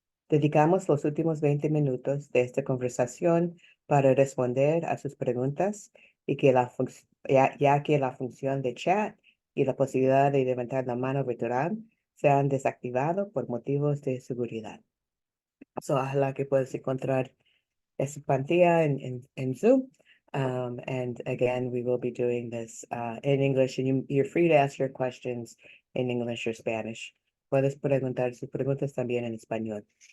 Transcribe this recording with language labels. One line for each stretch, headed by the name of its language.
Spanish: Dedicamos los últimos 20 minutos de esta conversación para responder a sus preguntas y que ya que la función de chat y la posibilidad de levantar la mano virtual se han desactivado por motivos de seguridad. So, ojalá que puedas encontrar esa pantalla en Zoom.
English: And again, we will be doing this in English, and you're free to ask your questions in English or Spanish.
Spanish: Puedes preguntar sus preguntas también en español.